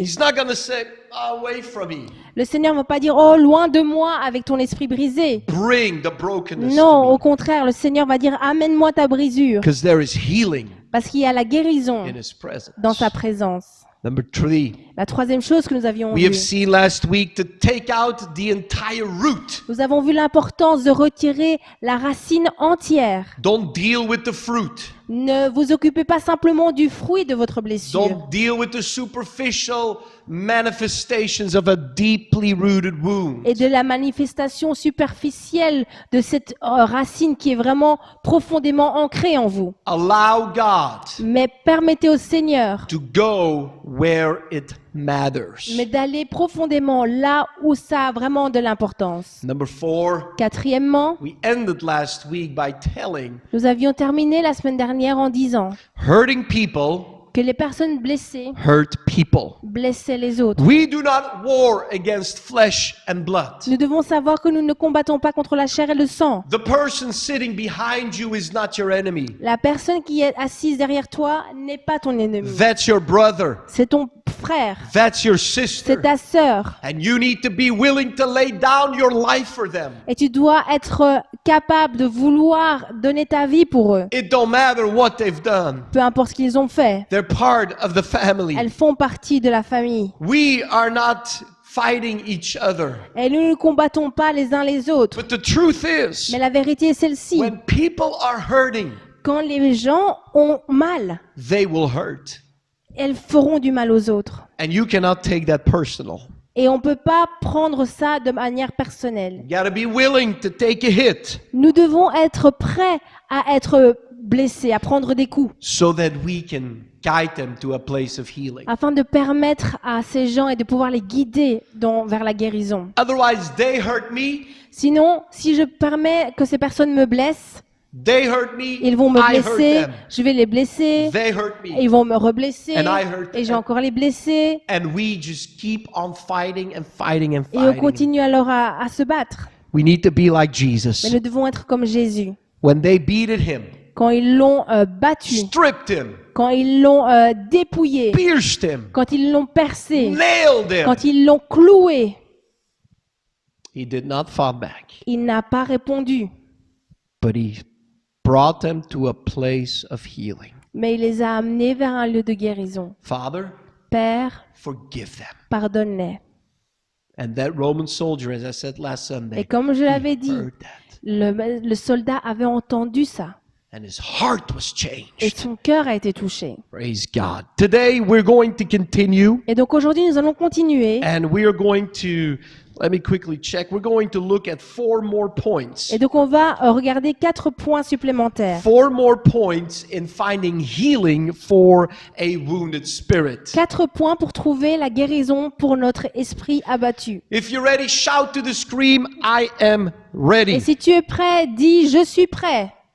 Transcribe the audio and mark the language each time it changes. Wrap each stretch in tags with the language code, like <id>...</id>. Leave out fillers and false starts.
<en>He's not going to say, away from me.</en> <fr>Le Seigneur ne va pas dire « Oh, loin de moi avec ton esprit brisé</fr> <en>Bring the ». brokenness</en> <fr>Non,</fr> <en>to</en> <fr>au</fr> <en>me.</en> <fr>contraire, le Seigneur va dire « Amène-moi ta brisure</fr> <en>Because there is healing ».</en> <fr>parce qu'il y a la guérison</fr> <en>in His presence.</en> <fr>dans sa présence.</fr> <en>Number 3,</en> <fr>La troisième chose que nous avions</fr> <en>we</en> <fr>vue,</fr> <en>have seen last week to take out the entire root.</en> <fr>nous avons vu l'importance de retirer la racine entière.</fr> <en>Don't deal with the fruit.</en> <fr>Ne vous occupez pas simplement du fruit de votre blessure.</fr> <en>Don't deal with the superficial manifestations of a deeply rooted wound.</en> <fr>Et de la manifestation superficielle de cette racine qui est vraiment profondément ancrée en vous.</fr> <en>Allow God</en> <fr>Mais permettez au Seigneur</fr> <en>to go where it matters.</en> <fr>mais d'aller profondément là où ça a vraiment de l'importance.</fr> <en>Number 4,</en> <fr>Quatrièmement,</fr> <en>we ended last week by telling</en> <fr>nous avions terminé la semaine dernière en disant</fr> <en>hurting people</en> <fr>que les personnes blessées</fr> <en>hurt people.</en> <fr>blessaient les autres.</fr> <en>We do not war against flesh and blood.</en> <fr>Nous devons savoir que nous ne combattons pas contre la chair et le sang.</fr> <en>The person sitting behind you is not your enemy.</en> <fr>La personne qui est assise derrière toi n'est pas ton ennemi.</fr> <en>That's your brother.</en> <fr>C'est ton frère,</fr> <en>That's your sister.</en> <fr>c'est ta sœur.</fr> <en>And you need to be willing to lay down your life for them.</en> <fr>Et tu dois être capable de vouloir donner ta vie pour eux.</fr> <en>It don't matter what they've done.</en> <fr>Peu importe ce qu'ils ont fait.</fr> <en>They're part of the family.</en> <fr>Elles font partie de la famille.</fr> <en>We are not fighting each other.</en> <fr>Et nous ne combattons pas les uns les autres.</fr> <en>But the truth is,</en> <fr>Mais la vérité est celle-ci.</fr> <en>when people are hurting,</en> <fr>Quand les gens ont mal,</fr> <en>they will hurt.</en> <fr>elles feront du mal aux autres.</fr> <en>And you cannot take that personal.</en> <fr>Et on ne peut pas prendre ça de manière personnelle.</fr> <en>You gotta be willing to take a hit</en> <fr>Nous devons être prêts à être blessés, à prendre des coups,</fr> <en>so that we can guide them to a place of healing.</en> <fr>afin de permettre à ces gens et de pouvoir les guider vers la guérison.</fr> <en>Otherwise, they hurt me,</en> <fr>Sinon, si je permets que ces personnes me blessent,</fr> <en>they hurt me,</en> <fr>ils vont me</fr> <en>I hurt</en> <fr>blesser,</fr> <en>them.</en> <fr>je vais les blesser,</fr> <en>They hurt</en> <fr>et</fr> <en>me.</en> <fr>ils vont me reblesser,</fr> <en>And I hurt</en> <fr>et je vais</fr> <en>them.</en> <fr>encore les blesser,</fr> <en>And we just keep on fighting and fighting and</en> <fr>et on</fr> <en>fighting.</en> <fr>continue alors à se battre.</fr> <en>We need to be like</en> <fr>Mais</fr> <en>Jesus.</en> <fr>nous devons être comme Jésus.</fr> <en>When they beated him,</en> <fr>Quand ils l'ont battu,</fr> <en>stripped him,</en> <fr>quand ils l'ont dépouillé,</fr> <en>pierced him,</en> <fr>quand ils l'ont percé,</fr> <en>nailed him,</en> <fr>quand ils l'ont cloué,</fr> <en>he did not fall back,</en> <fr>il n'a pas répondu,</fr> <en>but he brought them to a place of healing.</en> <fr>mais il les a amenés vers un lieu de guérison.</fr> <en>Father,</en> <fr>Père,</fr> <en>forgive them.</en> <fr>pardonne-les.</fr> <en>And that Roman soldier, as I said last</en> <fr>Et</fr> <en>Sunday,</en> <fr>comme je l'avais dit,</fr> <en>heard that.</en> <fr>le soldat avait entendu ça.</fr> <en>And his heart was</en> <fr>Et</fr> <en>changed.</en> <fr>son cœur a été touché.</fr> <en>Praise God. Today we're going to continue</en> <fr>Et donc aujourd'hui, nous allons continuer.</fr> <en>and we are going to, let me quickly check, we're going to look at 4 more points.</en> <fr>Et donc on va regarder 4 points supplémentaires.</fr> <en>4 more points in finding healing for a wounded spirit.</en> <fr>4 points pour trouver la guérison pour notre esprit abattu.</fr> <en>If you're ready, shout to the scream, I am</en> <fr>Et</fr> <en>ready.</en> <fr>si tu es prêt, dis je suis prêt.</fr>